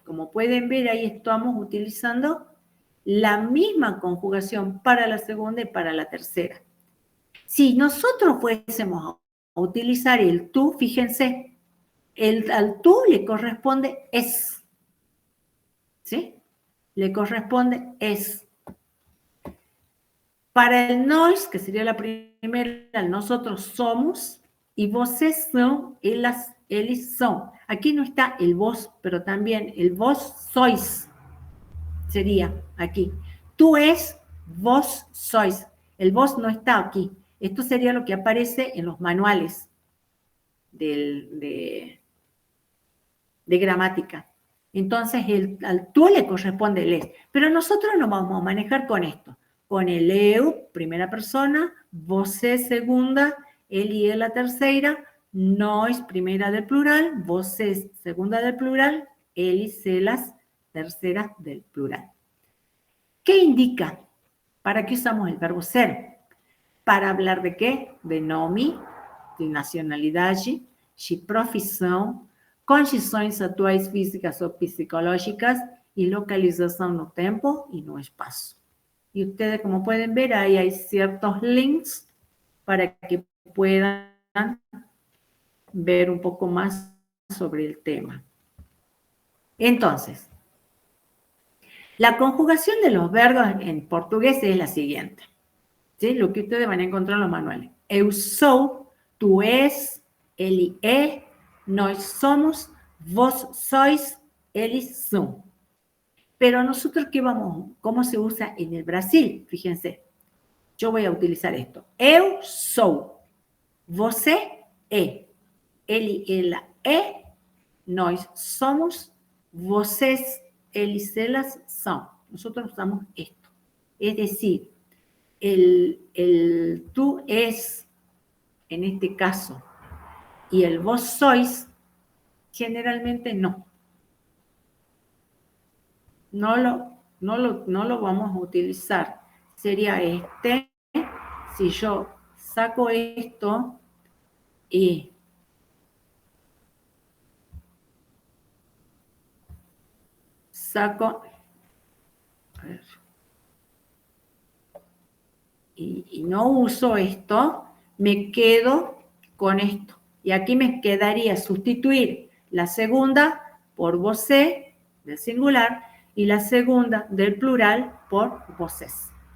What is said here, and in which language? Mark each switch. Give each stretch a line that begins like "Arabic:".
Spanish: Como pueden ver, ahí estamos utilizando la misma conjugación para la segunda y para la tercera. Si nosotros fuésemos a utilizar el tú, fíjense, al tú le corresponde es, ¿sí? Le corresponde es. Para el nós, que sería la primera, nosotros somos, y vocês son, elas, eles son. Aquí no está el vos, pero también el vos sois, sería aquí. Tú es, vos sois. El vos no está aquí. Esto sería lo que aparece en los manuales de gramática. Entonces, al tú le corresponde el es. Pero nosotros nos vamos a manejar con esto. Con el eu, primera persona, você, segunda, él y ela, tercera, nós, primera del plural, você, segunda del plural, eles, elas, tercera del plural. ¿Qué indica? ¿Para qué usamos el verbo ser? Para hablar de qué?
Portuguese: De nome, de nacionalidade, de profissão, condições atuais físicas ou psicológicas
Spanish: y localización
Portuguese: no tempo y no espacio.
Spanish: Y ustedes, como pueden ver, ahí hay ciertos links para que puedan ver un poco más sobre el tema. Entonces, la conjugación de los verbos en portugués es la siguiente, ¿sí? Lo que ustedes van a encontrar en los manuales.
Portuguese: Eu sou, tú és, ele é, nós somos, vos sois, eles son.
Spanish: Pero nosotros, ¿qué vamos? ¿Cómo se usa en el Brasil? Fíjense, yo voy a utilizar esto.
Portuguese: Eu sou, você é, ele, ela é, nós somos, vocês, eles, elas son.
Spanish: Nosotros usamos esto. Es decir, el tú es, en este caso, y el vos sois, generalmente no. No lo vamos a utilizar. Sería este. Si yo saco esto y saco, a ver, y no uso esto, me quedo con esto. Y aquí me quedaría sustituir la segunda por você, del singular, y la segunda del plural por vocês.